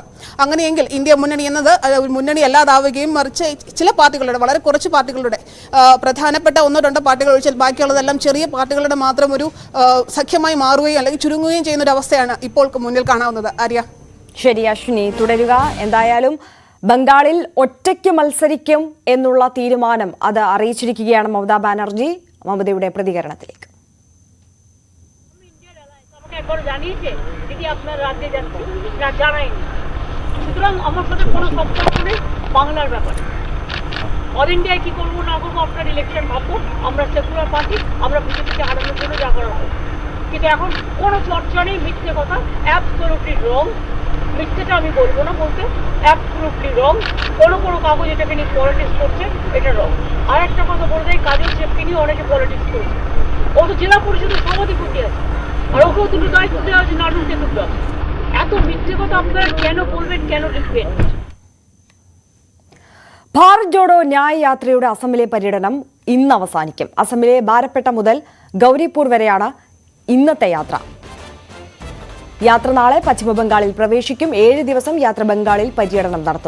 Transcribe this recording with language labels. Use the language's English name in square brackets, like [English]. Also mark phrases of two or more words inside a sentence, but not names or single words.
[Malayalam] അങ്ങനെയെങ്കിൽ ഇന്ത്യ മുന്നണി എന്നത് മുന്നണി അല്ലാതാവുകയും മറിച്ച് ചില പാർട്ടികളുടെ, വളരെ കുറച്ച് പാർട്ടികളുടെ, പ്രധാനപ്പെട്ട 1-2 പാർട്ടികൾ ഒഴിച്ചാൽ ബാക്കിയുള്ളതെല്ലാം ചെറിയ പാർട്ടികളുടെ മാത്രം ഒരു സഖ്യമായി മാറുകയും അല്ലെങ്കിൽ ചുരുങ്ങുകയും ചെയ്യുന്ന ഒരു അവസ്ഥയാണ് ഇപ്പോൾ മുന്നിൽ കാണാവുന്നത്. ആര്യ, ശരി അശ്വിനി, തുടരുക. എന്തായാലും ബംഗാളിൽ ഒറ്റയ്ക്ക് മത്സരിക്കും എന്നുള്ള തീരുമാനം അത് അറിയിച്ചിരിക്കുകയാണ് മമതാ ബാനർജി. മമതയുടെ പ്രതികരണത്തിലേക്ക്. [Bangla] অল ইন্ডিয়ায় কি করবো না করবো আপনার ইলেকশন ভাববো, আমরা সেকুলার পার্টি, আমরা বিজেপিকে হারানোর জন্য যা করা হবে। কিন্তু এখন কোনো চর্চা নেই, মিথ্যে কথা, [English] absolutely wrong. [Bangla] মিথ্যেটা আমি বলবো না, বলতে [English] absolutely wrong. [Bangla] কোনো কাগজ এটাকে নিয়ে পলিটিক্স করছে, এটা রং। আর একটা কথা বলতে, কাজের চেপকে নিয়ে অনেকে পলিটিক্স করছে। ও তো জেলা পরিষদের সভাধিপতি আছে, আর ওকেও দুটো দায়িত্ব দেওয়া হচ্ছে নাটক দেখতে। এত মিথ্যে কথা আপনারা কেন বলবেন, কেন লিখবেন? [Malayalam] ഭാരത് ജോഡോ ന്യായ് യാത്രയുടെ അസമിലെ പര്യടനം ഇന്ന് അവസാനിക്കും. അസമിലെ ബാരപ്പെട്ട മുതൽ ഗൗരിപൂർ വരെയാണ് ഇന്നത്തെ യാത്ര. യാത്ര നാളെ പശ്ചിമബംഗാളിൽ പ്രവേശിക്കും. 7 ദിവസം യാത്ര ബംഗാളിൽ പര്യടനം നടത്തും.